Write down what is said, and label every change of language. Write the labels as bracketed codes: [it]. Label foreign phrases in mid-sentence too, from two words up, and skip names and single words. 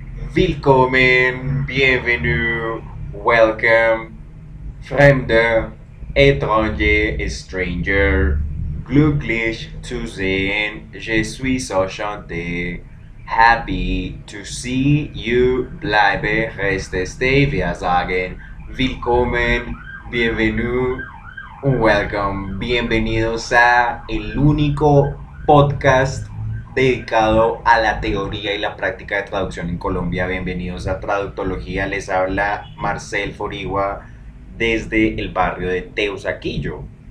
[en] Willkommen, bienvenue, welcome, Fremde, étranger, stranger, [de] glücklich zu sehen, [fr] je suis enchanté, [en] happy to see you, [de] bleibe, reste, stay, wir sagen, willkommen, bienvenue, [en] welcome, [es] bienvenidos a el único podcast dedicado a la teoría y la práctica de traducción en Colombia. Bienvenidos a Traductología, les habla Marcel Forigua desde el barrio de Teusaquillo.